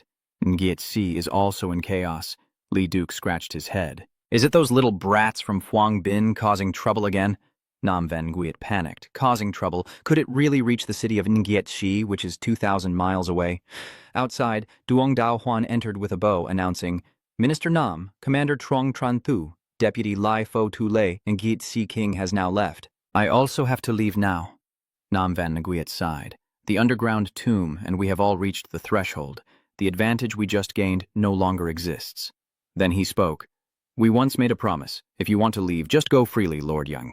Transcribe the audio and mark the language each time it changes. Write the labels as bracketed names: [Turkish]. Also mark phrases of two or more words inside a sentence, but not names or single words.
[English] Ngyet Shi is also in chaos. Li Duke scratched his head. Is it those little brats from Phuong Bin causing trouble again? Nam Van Nguyet panicked. Causing trouble? Could it really reach the city of Ngyet Shi, which is 2,000 miles away? Outside, Duong Dao Huan entered with a bow, announcing, Minister Nam, Commander Trong Tran Thu, Deputy Lai Fo Tu Lei, and Ngyet Shi King has now left. I also have to leave now. Nam Van Nguyet sighed. The underground tomb, and we have all reached the threshold. The advantage we just gained no longer exists. Then he spoke. We once made a promise. If you want to leave, just go freely, Lord Young.